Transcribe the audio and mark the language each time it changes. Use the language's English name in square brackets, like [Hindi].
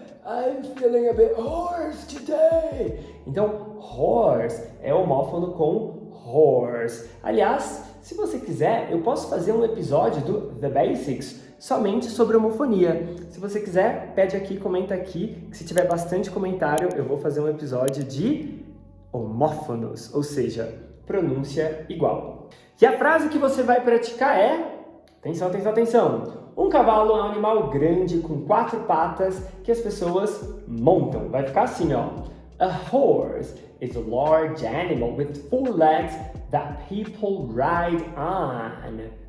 [English] I'm feeling a bit hoarse today. [Portuguese] Então, horse é homófono com horse. Aliás, se você quiser, eu posso fazer um episódio do The Basics somente sobre homofonia. Se você quiser, pede aqui, comenta aqui, que se tiver bastante comentário, eu vou fazer um episódio de homófonos, ou seja, pronúncia igual. E a frase que você vai praticar é... Atenção! Um cavalo é um animal grande com 4 patas que as pessoas montam. Vai ficar assim, ó. [English] A horse is a large animal with 4 legs that people ride on.